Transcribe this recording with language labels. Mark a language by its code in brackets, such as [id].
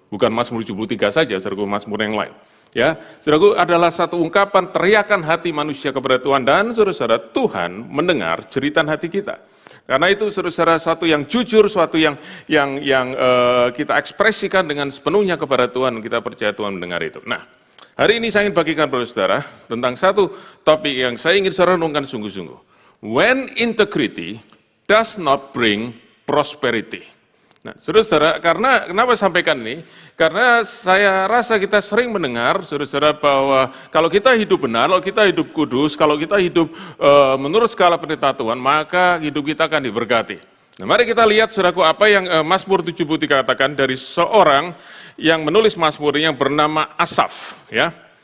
[id] Bukan Mazmur 73 saja, saudara, Mazmur yang lain. Ya, saudaraku, adalah satu ungkapan teriakan hati manusia kepada Tuhan, dan saudara-saudara, Tuhan mendengar jeritan hati kita. Karena itu saudara-saudara, suatu yang jujur, suatu yang kita ekspresikan dengan sepenuhnya kepada Tuhan, kita percaya Tuhan mendengar itu. Nah, hari ini saya ingin bagikan kepada saudara tentang satu topik yang saya ingin saudara renungkan sungguh-sungguh. [en] When integrity does not bring prosperity. [id] Nah, saudara-saudara, karena kenapa sampaikan ini? Karena saya rasa kita sering mendengar, saudara-saudara, bahwa kalau kita hidup benar, kalau kita hidup kudus, kalau kita hidup menurut skala perintah Tuhan, maka hidup kita akan diberkati. Nah, mari kita lihat, saudaraku, apa yang Mazmur 73 katakan dari seorang yang menulis Mazmur yang bernama Asaf, ya.